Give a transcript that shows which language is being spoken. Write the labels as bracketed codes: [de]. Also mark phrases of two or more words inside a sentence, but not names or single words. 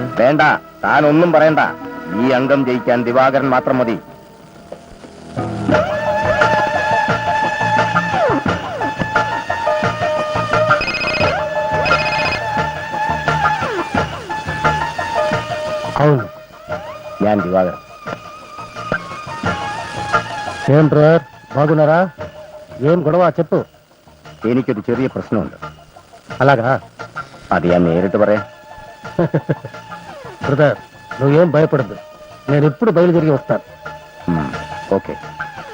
[ml] വേണ്ട, താൻ ഒന്നും പറയണ്ട. ഈ അംഗം ജയിക്കാൻ ദിവാകരൻ മാത്രം മതി. [te] అవును. [ml] ഞാൻ ദിവാകരൻ. [te] ఏం బ్రదర్, బాగున్నారా? ఏం గొడవ చెప్పు. [ml] എനിക്കൊരു ചെറിയ പ്രശ്നമുണ്ട്. [te] అలాగా [ml] അത് ഞാൻ നേരിട്ട് പറയാം. [te] బ్రదర్, నువ్వేం భయపడద్దు. నేను ఎప్పుడు బయలుదేరి వస్తాను. ఓకే.